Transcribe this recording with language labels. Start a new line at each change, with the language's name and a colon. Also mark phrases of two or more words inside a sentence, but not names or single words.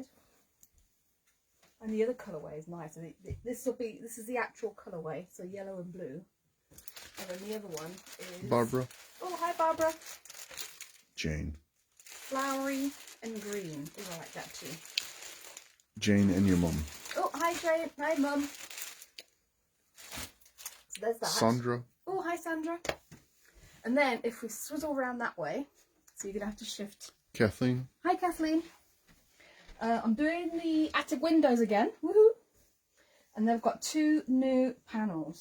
English: And the other colourway is nice. This is the actual colourway, so yellow and blue. And then the other one is Barbara. Oh, hi Barbara. Jane. Flowery and green. Oh, I like that too. Jane and your mum. Oh, hi Jane. Hi Mum. So there's that. Sandra. Oh, hi Sandra. And then if we swizzle around that way, so you're going to have to shift. Kathleen. Hi Kathleen. I'm doing the attic windows again. Woohoo! And they've got 2 new panels.